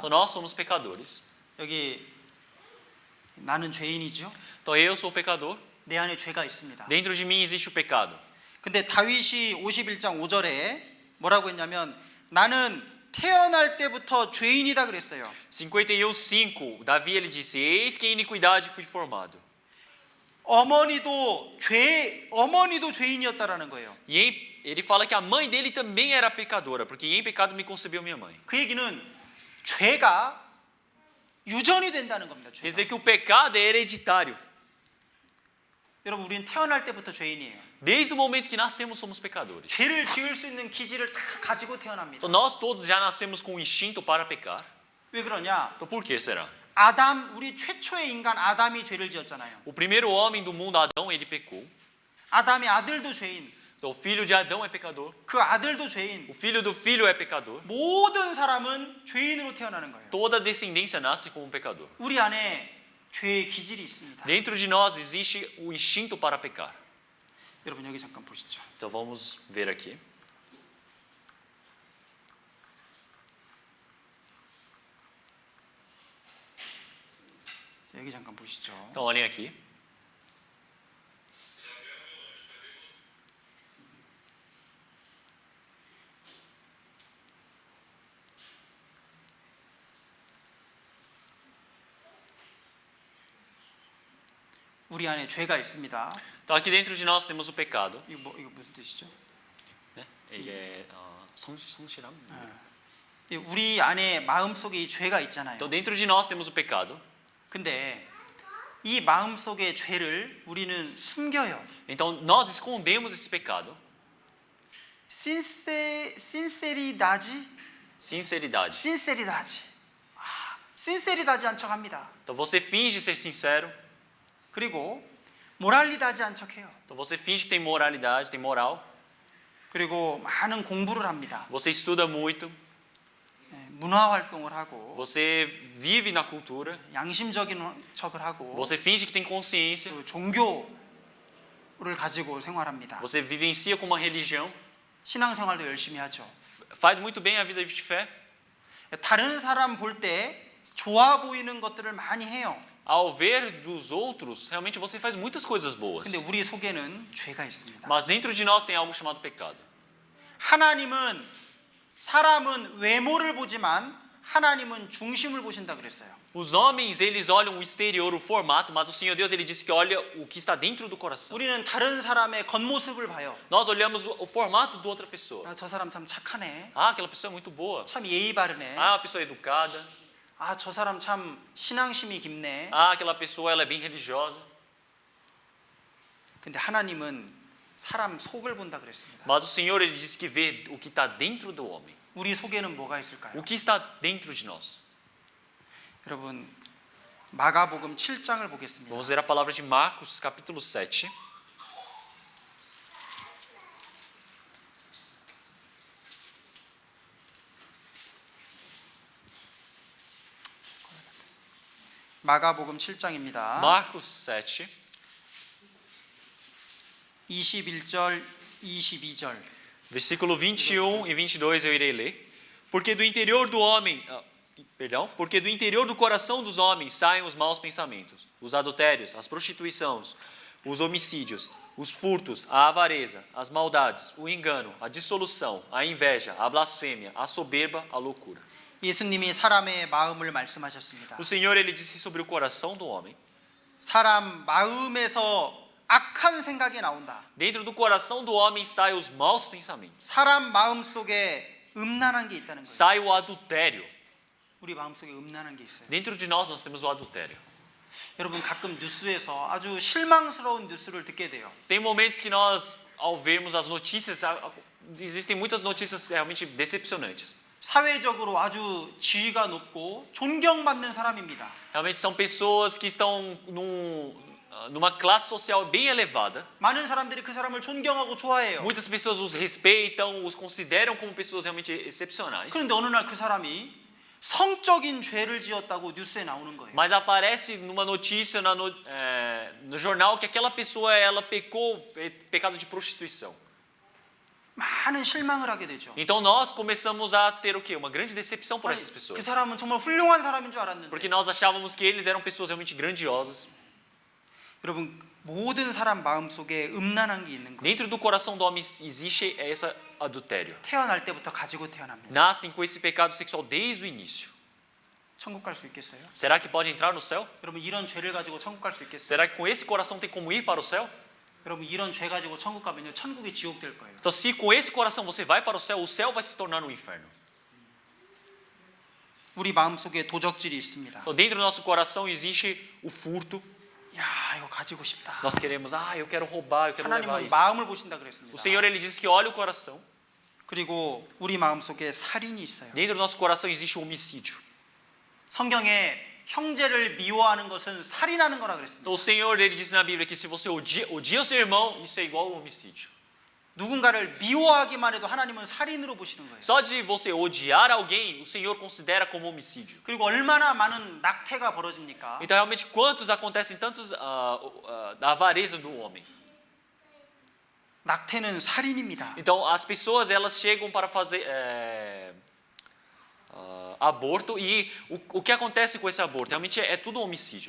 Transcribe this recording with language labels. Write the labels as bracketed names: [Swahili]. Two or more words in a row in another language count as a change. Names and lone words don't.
[Portuguese] Então nós somos pecadores. [Korean] 여기 나는 죄인이죠. [Portuguese] Então eu sou pecador. [Korean] 내 안에 죄가 있습니다. [Portuguese] Dentro de mim existe o pecado. [Korean] 근데 다윗이 51장 5절에 뭐라고 했냐면 나는 태어날 때부터 죄인이다 그랬어요. 51:5, [Portuguese] Davi ele disse: Eis que em iniquidade fui formado. [Korean] 어머니도 죄인이었다라는 거예요. [Portuguese] E ele fala que a mãe dele também era pecadora, porque em pecado me concebeu minha mãe. [Korean] 그 얘기는 죄가 유전이 된다는 겁니다. [Portuguese] Quer [Korean] 죄가. [Portuguese] dizer que o pecado é hereditário. [Korean] 여러분 우리는 태어날 때부터 죄인이에요. [Portuguese] Desde o momento que nascemos, somos pecadores. [Korean] 죄를 지을 수 있는 기질을 다 가지고 태어납니다. [Portuguese] Então, nós todos já nascemos com o instinto para pecar. [Korean] 왜 그러냐? [Portuguese] Então, por que será? [Korean] 아담, 우리 최초의 인간 아담이 죄를 지었잖아요. [Portuguese] O primeiro homem do mundo, Adão, ele pecou. [Korean] 아담의 아들도 죄인, [Portuguese] Então, o filho de Adão é pecador. [Korean] 그 아들도 죄인. [Portuguese] O filho do filho é pecador. [Korean] 모든 사람은 죄인으로 태어나는 거예요. [Portuguese] Toda descendência nasce como um pecador. [Korean] 우리 안에 죄의 기질이 있습니다. [Portuguese] Dentro de nós existe o instinto para pecar. [Korean] 여러분 여기 잠깐 보시죠. [Portuguese] Então, vamos ver aqui. [Korean] 자, 여기 잠깐 보시죠. [Portuguese] Então, olhem aqui. [Korean] 우리 안에 죄가 있습니다. [Portuguese] Então, aqui dentro de nós temos o pecado. [Korean] 이거 무슨 뜻이죠? [Portuguese] Né? Ele é 성실함. [Korean] 우리 안에 마음 속에 이 죄가 있잖아요. [Portuguese] Então, dentro de nós temos o pecado. [Korean] 근데 이 마음 속의 죄를 우리는 숨겨요. [Portuguese] Então, nós escondemos esse pecado. [Korean] 신세리다지 않척 합니다. [Portuguese] Então, você finge ser sincero. [Korean] 그리고 모랄리다지 않 척해요. [Portuguese] Então, você finge que tem moralidade, tem moral. [Korean] 그리고 많은 공부를 합니다. [Portuguese] Você estuda muito. [Korean] 문화 활동을 하고 [Portuguese] Você vive na cultura. [Korean] 양심적인 척을 하고 [Portuguese] Você finge que tem consciência. [Korean] 그 종교를 가지고 생활합니다. [Portuguese] Você vivencia com uma religião. [Korean] 신앙생활도 열심히 하죠. [Portuguese] Faz muito bem a vida de fé. [Korean] 다른 사람 볼 때 좋아 보이는 것들을 많이 해요. [Portuguese] Ao ver dos outros, realmente você faz muitas coisas boas. [Korean] 근데 우리 속에는 죄가 있습니다. [Portuguese] Mas dentro de nós tem algo chamado pecado. [Korean] 하나님은 사람은 외모를 보지만 하나님은 중심을 보신다 그랬어요. [Portuguese] Os homens, eles olham o exterior, o formato, mas o Senhor Deus, ele disse que olha o que está dentro do coração. [Korean] 우리는 다른 사람의 겉모습을 봐요. [Portuguese] Nós olhamos o formato de outra pessoa. [Korean] 아, 저 사람 참 착하네. [Portuguese] Ah, aquela pessoa é muito boa. [Korean] 참 예의 바르네. [Portuguese] Ah, uma pessoa educada. [Korean] 아, 저 사람 참 신앙심이 깊네. [Portuguese] Ah, aquela pessoa, ela é bem religiosa. [Korean] 근데 하나님은 사람 속을 본다 그랬습니다. [Portuguese] Mas o Senhor, ele disse que vê o que está dentro do homem. [Korean] 우리 속에는 뭐가 있을까요? [Portuguese] O que está dentro de nós? [Korean] 여러분 마가복음 7장을 보겠습니다. [Portuguese] Vamos ver a palavra de Marcos, capítulo 7. [Korean] 마가복음 7장입니다. [Portuguese] Marcos 7, [Korean] 21절, 22절. [Portuguese] versículo 21 e 22 eu irei ler. Porque do interior do homem, porque do interior do coração dos homens saem os maus pensamentos, os adultérios, as prostituições, os homicídios, os furtos, a avareza, as maldades, o engano, a dissolução, a inveja, a blasfêmia, a soberba, a loucura. [Korean] 예수님이 사람의 마음을 말씀하셨습니다. [Portuguese] O Senhor, ele disse sobre o coração do homem. [Korean] 사람 마음에서 악한 생각이 나온다. [Portuguese] Dentro do coração do homem saem os maus pensamentos. [Korean] 사람 마음 속에 음란한 게 있다는 거예요. [Portuguese] Sai o adultério. [Korean] 우리 마음 속에 음란한 게 있어요. [Portuguese] Dentro de nós temos o adultério. [Korean] 여러분 가끔 뉴스에서 아주 실망스러운 뉴스를 듣게 돼요. [Portuguese] Tem momentos que nós, ao vermos as notícias, existem muitas notícias realmente decepcionantes. [Korean] 사회적으로 아주 지위가 높고 존경받는 사람입니다. [Portuguese] Realmente são pessoas que estão numa classe social bem elevada. [Korean] 많은 사람들이 그 사람을 존경하고 좋아해요. [Portuguese] Muitas pessoas os respeitam, os consideram como pessoas realmente excepcionais. [Korean] 그런데 어느 날 그 사람이 성적인 죄를 지었다고 뉴스에 나오는 거예요. [Portuguese] Mas aparece numa notícia no jornal que aquela pessoa ela pecou pecado de prostituição. [Korean] 많은 실망을 하게 되죠. [Portuguese] Então nós começamos a ter o quê? Uma grande decepção por essas [Korean] 그 [Portuguese] pessoas. [Korean] 사람은 정말 훌륭한 사람인 줄 알았는데. [Portuguese] Porque nós achávamos que eles eram pessoas realmente grandiosas. [Korean] 여러분 모든 사람 마음 속에 음란한 게 있는 거예요. [Portuguese] Dentro do coração do homem existe esse adultério. [Korean] 태어날 때부터 가지고 태어납니다. [Portuguese] Nascem com esse pecado sexual desde o início. [Korean] 천국 갈 수 있겠어요? [Portuguese] Será que pode entrar no céu? [Korean] 여러분 이런 죄를 가지고 천국 갈 수 있겠어요? [Portuguese] Será que com esse coração tem como ir para o céu? [Korean] 여러분 이런 죄 가지고 천국 가면요 천국이 지옥 될 거예요. [Portuguese] Então, se com esse coração você vai para o céu vai se tornar um inferno. [Korean] 우리 마음 속에 도적질이 있습니다. [Portuguese] Então, dentro do nosso coração existe o furto. [Korean] 야, 이거 가지고 싶다. [Portuguese] Nós queremos, eu quero roubar, eu quero levar [Korean] 하나님은 [Portuguese] isso. [Korean] 마음을 보신다 그랬습니다. [Portuguese] O Senhor ele diz que olha o coração. [Korean] 그리고 우리 마음 속에 살인이 있어요. [Portuguese] Dentro do nosso coração existe o homicídio. [Korean] 성경에 형제를 미워하는 것은 살인하는 거라 그랬습니다. [Portuguese] Então o Senhor ele diz na Bíblia que se você odia o seu irmão, isso é igual ao homicídio. [Korean] 누군가를 미워하기만 해도 하나님은 살인으로 보시는 거예요. [Portuguese] Só de você odiar alguém, o Senhor considera como homicídio. [Korean] 그리고 얼마나 많은 낙태가 벌어집니까? [Portuguese] Então realmente quantos acontecem tantos da avareza do homem. [Korean] 낙태는 살인입니다. [Portuguese] Então as pessoas elas chegam para fazer aborto e o que acontece com esse aborto? Realmente é tudo homicídio.